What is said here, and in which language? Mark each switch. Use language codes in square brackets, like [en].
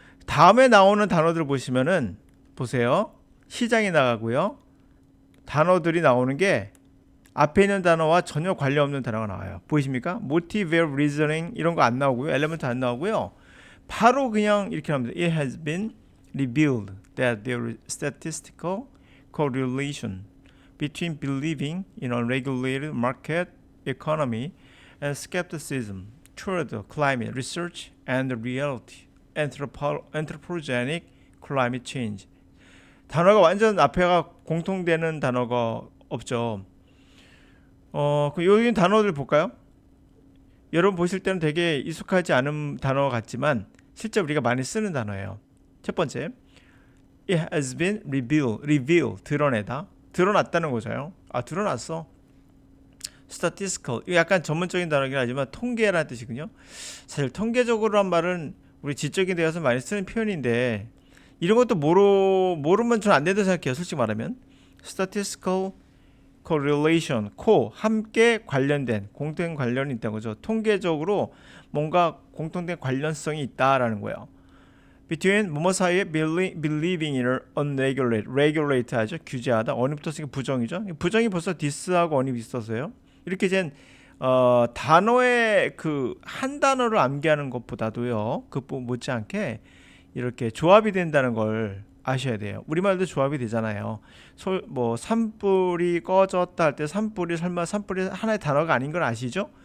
[ko] 다음에 나오는 단어들 보시면은 보세요. 시장이 나가고요. 단어들이 나오는 게 앞에 있는 단어와 전혀 관련 없는 단어가 나와요. 보이십니까? motivate, reasoning 이런 거 안 나오고요. element 안 나오고요. 바로 그냥 이렇게 합니다. [en] It has been revealed that there is statistical correlation between believing in a regulated market economy and skepticism toward climate research and reality anthropogenic climate change. [ko] 단어가 완전 앞에가 공통되는 단어가 없죠. 여기 단어들 볼까요? 여러분 보실 때는 되게 익숙하지 않은 단어 같지만 실제 우리가 많이 쓰는 단어예요. 첫 번째, [en] it has been revealed, [ko] 드러내다, 드러났다는 거죠. 드러났어. statistical, 이거 약간 전문적인 단어긴 하지만 통계라는 뜻이군요. 사실 통계적으로란 말은 우리 지적인 대화에서 많이 쓰는 표현인데 이런 것도 모르면 전 안 된다고 생각해요. 솔직히 말하면 statistical correlation, 함께 관련된 공통 관련이 있다는 거죠. 통계적으로 뭔가 공통된 관련성이 있다라는 거예요. between 뭐뭐 사이에 [en] believing in unregulated, [ko] regulate 하죠. 규제하다. 언이 붙었으니까 부정이죠. 부정이 벌써 this하고 언이 있어서요. 이렇게 된 단어의 그 한 단어를 암기하는 것보다도요. 그 못지않게 이렇게 조합이 된다는 걸 아셔야 돼요. 우리말도 조합이 되잖아요. 산불이 꺼졌다 할 때 산불이 설마 산불이 하나의 단어가 아닌 걸 아시죠?